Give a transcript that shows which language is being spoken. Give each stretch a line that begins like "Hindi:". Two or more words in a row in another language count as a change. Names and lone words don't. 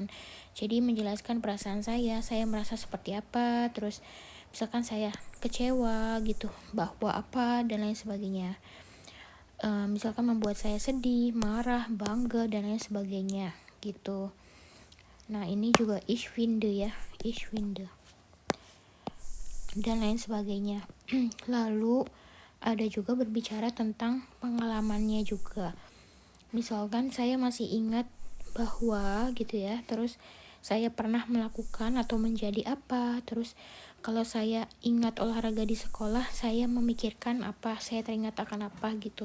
Indonesian: Jadi menjelaskan perasaan saya merasa seperti apa, terus misalkan saya kecewa gitu, bahwa apa, dan lain sebagainya. Misalkan membuat saya sedih, marah, bangga, dan lain sebagainya gitu. Nah, ini juga
German: ich finde
Indonesian: ya,
German: ich finde,
Indonesian: dan lain sebagainya. Lalu ada juga berbicara tentang pengalamannya juga. Misalkan saya masih ingat bahwa gitu ya, terus saya pernah melakukan atau menjadi apa, terus kalau saya ingat olahraga di sekolah, saya memikirkan apa, saya teringat akan apa gitu.